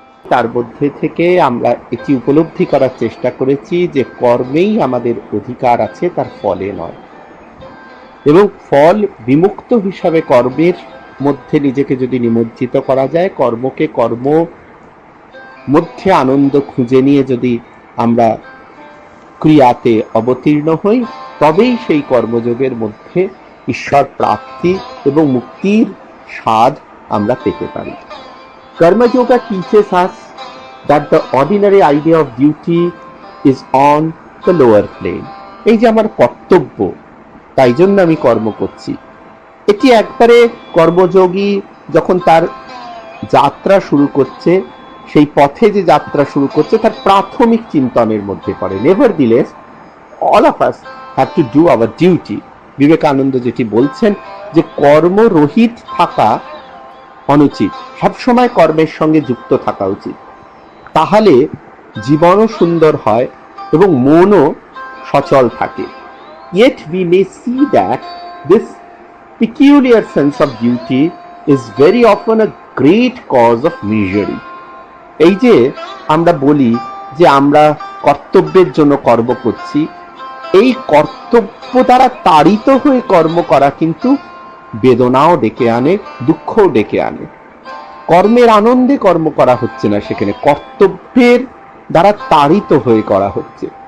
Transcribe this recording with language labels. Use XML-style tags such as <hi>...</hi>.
<bn>তার মধ্যে থেকে আমরা এটি উপলব্ধি করার চেষ্টা করেছি যে কর্মেই আমাদের অধিকার আছে, তার ফলে নয়, এবং ফল বিমুক্ত হিসাবে কর্মের মধ্যে নিজেকে যদি নিমজ্জিত করা যায়, কর্মকে কর্ম মধ্যে আনন্দ খুঁজে নিয়ে যদি আমরা ক্রিয়াতে অবতীর্ণ হই, তবেই সেই কর্মযোগের মধ্যে ঈশ্বর প্রাপ্তি এবং মুক্তির স্বাদ আমরা পেতে পারি।</bn> <en>Karmayoga teaches us that the ordinary idea of duty is on the lower plane.</en> <bn>এই যে আমার কর্তব্য, তাই জন্য আমি কর্ম করছি, এটি একবারে কর্মযোগী যখন তার যাত্রা শুরু করছে, সেই পথে যে যাত্রা শুরু করছে তার প্রাথমিক চিন্তনের মধ্যে পড়ে।</bn> <en>Nevertheless all of us have to do our duty.</en> <bn>Vivekananda যেটি বলছেন যে কর্মরহিত থাকা অনুচিত, সবসময় কর্মের সঙ্গে যুক্ত থাকা উচিত, তাহলে জীবনও সুন্দর হয় এবং মনও সচল থাকে।</bn> <en>Yet we may see that this peculiar sense of duty is very often a great cause of misery.</en> <bn>এই যে আমরা বলি যে আমরা কর্তব্যের জন্য কর্ম করছি, এই কর্তব্য দ্বারা তাড়িত হয়ে কর্ম করা কিন্তু বেদনাও ডেকে আনে, দুঃখও ডেকে আনে। কর্মের আনন্দে কর্ম করা হচ্ছে না, সেখানে কর্তব্যের দ্বারা তাড়িত হয়ে করা হচ্ছে।</bn>